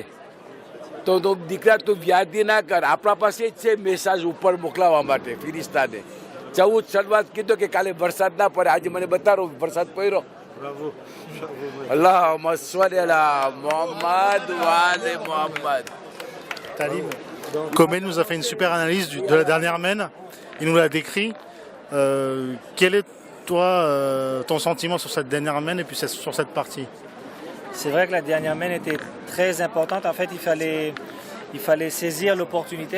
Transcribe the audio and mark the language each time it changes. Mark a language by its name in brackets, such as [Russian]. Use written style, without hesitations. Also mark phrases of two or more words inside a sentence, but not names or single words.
[Gujarati] તો દીકરા તું વ્યાધિ ના કર, આપણા પાસે જ છે મેસેજ ઉપર મોકલાવવા માટે ફિરિસ્તાને. 14 શરૂઆત કીધો કે કાલે વરસાદ ના પડે. આજે મને બતાવો વરસાદ પડ્યો. [Arabic] اللهم صل على محمد وآل محمد. [French] Talib. Komen nous a fait une super analyse de la dernière mène. Il nous l'a décrit. Quel est toi ton sentiment sur cette dernière mène et puis sur cette partie? C'est vrai que la dernière mène était très importante. En fait, il fallait il fallait saisir l'opportunité.